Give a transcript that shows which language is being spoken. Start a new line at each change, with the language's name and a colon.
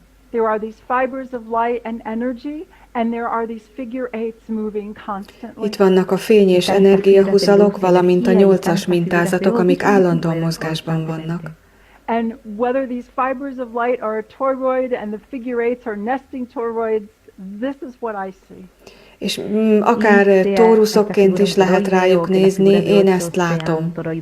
English: There are these fibers of light and energy, and there are these figure eights moving constantly.
Hungarian: Itt vannak a fény és energiahúzalok, valamint a 8-as mintázatok, amik állandóan mozgásban vannak.
English: And whether these fibers of light are a toroid and the figure eights are nesting toroids, this is what I see.
Hungarian: És akár tóruszokként is lehet rájuk nézni, én ezt látom.